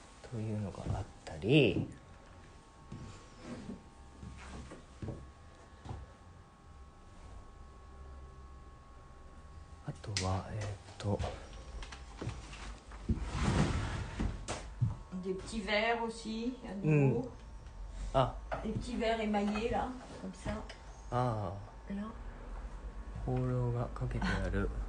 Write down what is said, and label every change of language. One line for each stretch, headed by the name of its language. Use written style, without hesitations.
Japanese: というのがあったり、あとは
French: Des petits verres aussi, à nouveau. あ Des petits verres émaillés là, comme ça. あ Là.
Japanese: ホーローがかけてある